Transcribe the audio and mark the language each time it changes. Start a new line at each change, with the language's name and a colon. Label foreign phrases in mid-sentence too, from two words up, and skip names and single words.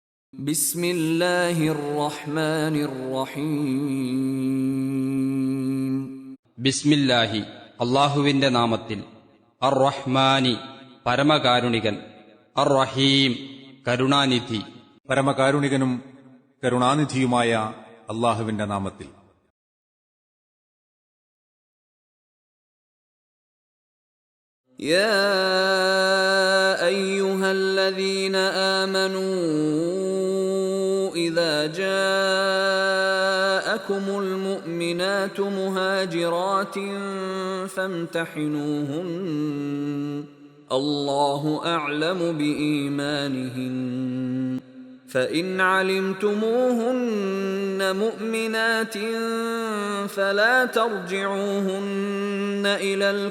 Arabic: بسم الله الرحمن الرحيم
Malayalam: ബിസ്മില്ലാഹി അള്ളാഹുവിന്റെ നാമത്തിൽ.
Arabic: الرحمن
Malayalam: പരമകാരുണികൻ,
Arabic: الرحيم
Malayalam: കരുണാനിധി. പരമകാരുണികനും കരുണാനിധിയുമായ അള്ളാഹുവിന്റെ നാമത്തിൽ.
Arabic: يا أيها الذين آمنوا إذا جاءكم المؤمنات مهاجرات فامتحنوهن الله أعلم بإيمانهن فإن علمتموهن مؤمنات فلا ترجعوهن إلى